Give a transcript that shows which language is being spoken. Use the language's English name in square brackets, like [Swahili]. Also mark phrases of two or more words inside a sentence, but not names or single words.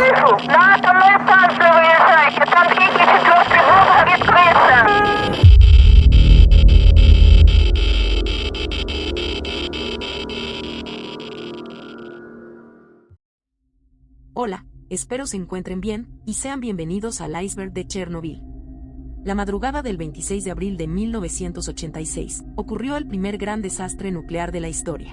[Russian] На атомной станции выезжайте. Там третий, четвертый блок горит крыша. [Spanish] Hola, espero se encuentren bien, y sean bienvenidos al iceberg de Chernobyl. La madrugada del 26 de abril de 1986, ocurrió el primer gran desastre nuclear de la historia.